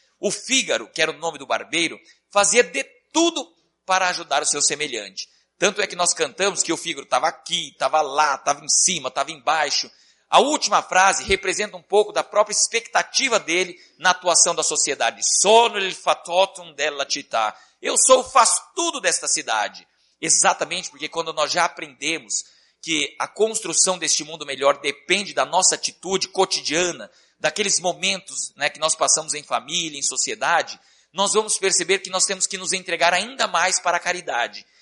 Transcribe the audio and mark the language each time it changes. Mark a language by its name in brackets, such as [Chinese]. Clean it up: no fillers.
[Portuguese] O Fígaro, que era o nome do barbeiro, fazia de tudo para ajudar o seu semelhante. Tanto é que nós cantamos que o Fígaro estava aqui, estava lá, estava em cima, estava embaixo. A última frase representa um pouco da própria expectativa dele na atuação da sociedade. [Italian] Sono il fatotum della città. [Portuguese] Eu sou o faz-tudo desta cidade. Exatamente porque quando nós já aprendemos que a construção deste mundo melhor depende da nossa atitude cotidiana, daqueles momentos, né, que nós passamos em família, em sociedade, nós vamos perceber que nós temos que nos entregar ainda mais para a caridade.